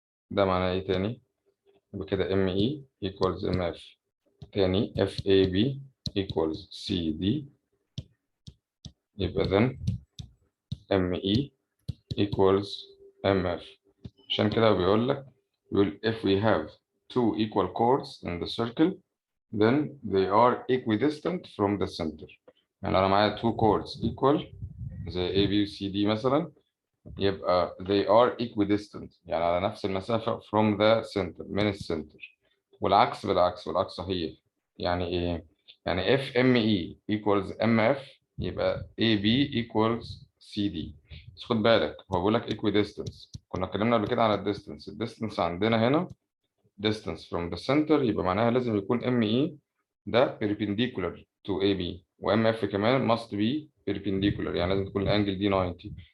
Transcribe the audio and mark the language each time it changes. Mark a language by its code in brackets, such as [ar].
[ar] ده معناه ايه تاني؟ يبقى كده [en] ME equals MF. [ar] تاني [en] FAB equals CD. [ar] يبقى [en] then ME equals MF. [ar] عشان كده بيقول [en] if we have two equal chords in the circle, then they are equidistant from the center. [ar] يعني أنا معايا [en] two chords equal [ar] زي A, B و C, D مثلا، يبقى [en] they are equidistant [ar] يعني على نفس المسافة [en] from the center، [ar] من السنتر. والعكس والعكس صحيح. يعني إيه؟ يعني [en] if ME equals MF [ar] يبقى [en] AB equals CD. [ar] بس خد بالك هو بيقول لك equidistance. كنا اتكلمنا قبل كده على الديستنس عندنا هنا [en] distance from the center، [ar] يبقى معناها لازم يكون ME ده [en] perpendicular to AB، [ar] و MF كمان [en] must be perpendicular، [ar] يعني لازم تكون الانجل دي 90.